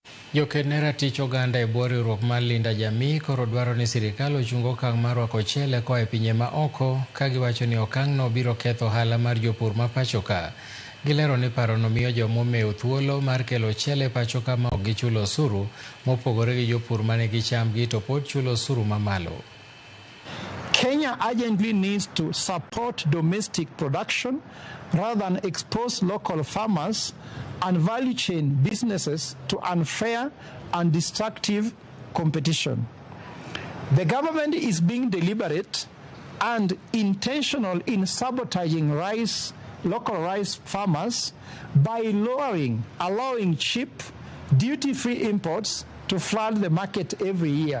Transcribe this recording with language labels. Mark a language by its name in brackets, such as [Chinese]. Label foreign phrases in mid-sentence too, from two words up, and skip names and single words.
[Luo (Kenya and Tanzania)] Jokenera tich oganda e bwo riwruok mar linda jamii koro dwaro ni sirikal ochung okang' mar rwako ochele koa e pinje maoko, ka giwacho ni okang'no biro ketho ohala mar jopur ma pachoka. Gilero ni parono miyo joma omew thuolo mar kelo ochele pachoka ma ok gichulo osuru, mopogore gi jopur ma nigi chamgi to pod chulo osuru mamalo. [English] Kenya urgently needs to support domestic production rather than expose local farmers and value chain businesses to unfair and destructive competition. The government is being deliberate and intentional in sabotaging local rice farmers by allowing cheap, duty-free imports to flood the market every year.